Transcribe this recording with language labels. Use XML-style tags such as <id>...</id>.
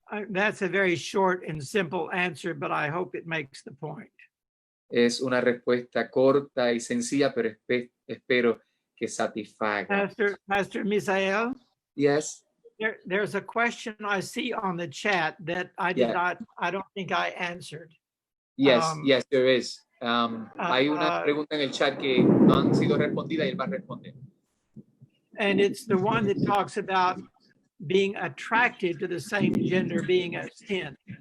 <en>That's a very short and simple answer, but I hope it makes the point.</en> <es>Es una respuesta corta y sencilla, pero espero que satisfaga.</es> <en>Pastor Misael, Yes. there's a question I see on the chat that I don't think I answered. Yes, yes, there is.</en> <es>Hay una pregunta en el chat que no han sido respondidas y él va a responder.</es> <en>And it's the one that talks about being attracted to the same gender being a sin.</en>